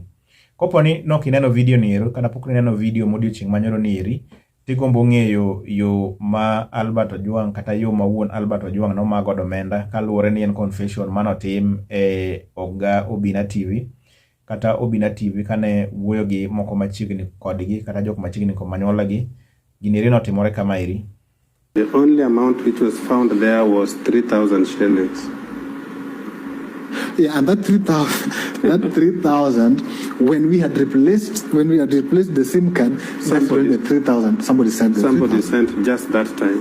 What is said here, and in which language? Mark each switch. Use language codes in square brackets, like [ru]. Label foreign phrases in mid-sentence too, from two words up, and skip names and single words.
[luo] Koponi nok ineno video ni ero kana pok ineno video modiochieng' manyoro ni eri tigombo ng'eyo yo ma Albert Ojwang' kata yo ma wuon Albert Ojwang' nomago omenda kaluwore ni en confession manotim e Obina TV kata Obina TV kane wuoyo gi moko machiegni kodgi kata jok machiegni kod manyuola gi. Gini eri notimore kama eri. [en] The only amount which was found there was 3,000 shillings. Yeah, and that 3,000, when we had replaced the SIM card, somebody 3,000. Somebody sent just that time.